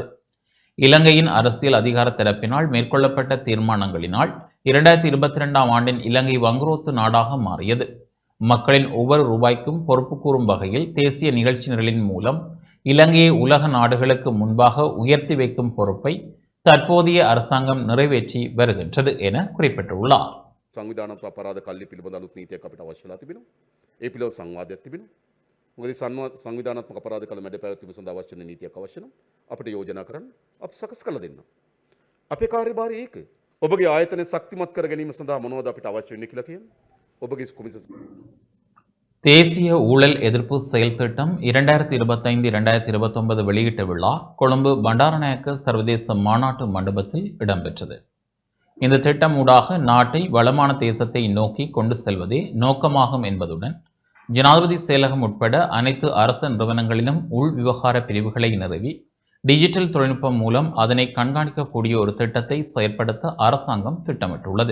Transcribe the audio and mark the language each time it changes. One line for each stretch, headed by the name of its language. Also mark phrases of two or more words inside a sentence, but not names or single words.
Tamil: இலங்கையின் அரசியல் அதிகார தரப்பினால் மேற்கொள்ளப்பட்ட தீர்மானங்களினால் 2022ஆம் ஆண்டின் இலங்கை வங்குரோத்து நாடாக மாறியது. மக்களின் ஒவ்வொரு ரூபாய்க்கும் பொறுப்பு கூறும் வகையில் தேசிய நிகழ்ச்சி நிரலின் மூலம் இலங்கையை உலக நாடுகளுக்கு முன்பாக உயர்த்தி வைக்கும் பொறுப்பை தற்போதைய அரசாங்கம் நிறைவேற்றி வருகின்றது என குறிப்பிட்டுள்ளார்.
Sinhala: සංවිධානත්ව අපරාධ කල්ලි පිළිබඳ අලුත් නීතියක් අපිට අවශ්‍ය වෙලා තිබෙනවා. ඒ පිළිබඳ සංවාදයක් තිබෙනවා. මොකද සංවිධානාත්මක අපරාධ කළ මැඩ පැවැත්වීම සඳහා අවශ්‍ය වෙන නීතියක් අවශ්‍ය නම් අපිට යෝජනා කරන්න අපි සකස් කළ දෙන්න. අපේ කාර්යභාරය ඒක. ඔබගේ ආයතනය ශක්තිමත් කර ගැනීම සඳහා මොනවද අපිට අවශ්‍ය වෙන්නේ කියලා කියන්නේ. ඔබගේ කොමිසම
Tamil: தேசிய ஊழல் எதிர்ப்பு செயல் திட்டம் 2025-2029 வெளியீட்டு விழா கொழும்பு பண்டாரநாயக்க சர்வதேச மாநாட்டு மண்டபத்தில் இடம்பெற்றது. இந்த திட்டம் ஊடாக நாட்டை வளமான தேசத்தை நோக்கி கொண்டு செல்வதே நோக்கமாகும் என்பதுடன் ஜனாதிபதி செயலகம் உட்பட அனைத்து அரச நிறுவனங்களிலும் உள் விவகார பிரிவுகளை நிறுவி டிஜிட்டல் தொழில்நுட்பம் மூலம் அதனை கண்காணிக்கக்கூடிய ஒரு திட்டத்தை செயற்படுத்த அரசாங்கம் திட்டமிட்டுள்ளது.